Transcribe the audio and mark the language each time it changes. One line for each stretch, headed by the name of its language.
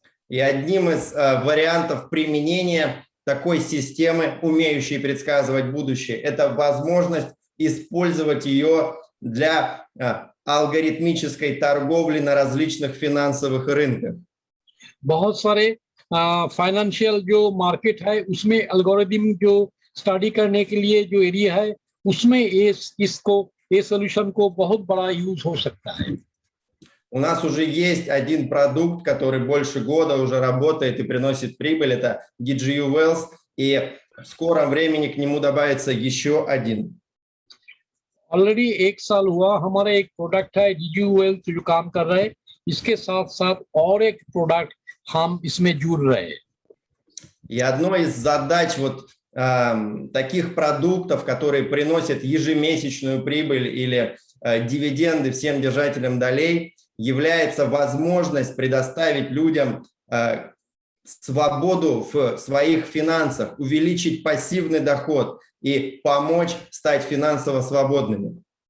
Russian: И одним из вариантов применения такой системы, умеющей предсказывать будущее, это возможность использовать ее для алгоритмической торговли на различных финансовых рынках.
Hindi: बहुत सारे फाइनेंशियल जो मार्केट है उसमें एल्गोरिदम जो स्टडी करने के लिए जो एरिया है उसमें ये सॉल्यूशन को बहुत बड़ा यूज हो सकता है.
Russian: У нас уже есть один продукт, который больше года уже работает и приносит прибыль. Это DGU Wealth, и в скором времени к нему добавится еще один.
Hindi: ऑलरेडी एक साल हुआ हमारा एक प्रोडक्ट है DGU Wealth जो काम कर रहा है. इसके साथ साथ और एक प्रोडक्ट हम इसमें जुड़ रहे हैं.
Russian: И одной из задач таких продуктов, которые приносят ежемесячную прибыль или дивиденды всем держателям долей, является возможность предоставить людям свободу в своих финансах, увеличить пассивный доход и помочь стать финансово свободными.